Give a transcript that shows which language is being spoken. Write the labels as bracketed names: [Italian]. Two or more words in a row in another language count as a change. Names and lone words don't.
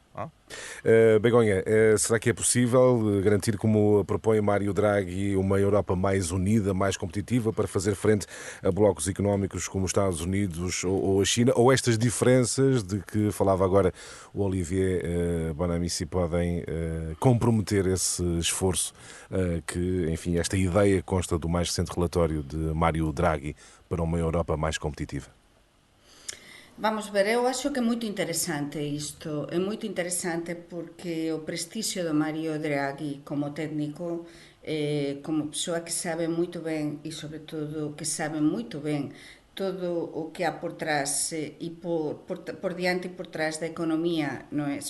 [Portuguese] Begonha, será que é possível garantir, como propõe Mário Draghi, uma Europa mais unida, mais competitiva, para fazer frente a blocos económicos como os Estados Unidos ou a China, ou estas diferenças de que falava agora o Olivier Bonamici podem comprometer esse esforço que, enfim, esta ideia consta do mais recente relatório de Mário Draghi para uma Europa mais competitiva? [Galician] Vamos ver, eu acho que é moito interesante isto, é moito interesante porque o prestixio do Mario Draghi como técnico, como persoa que sabe moito ben e sobre todo que sabe moito ben todo o que há por trás e por diante e por trás da economía, non é?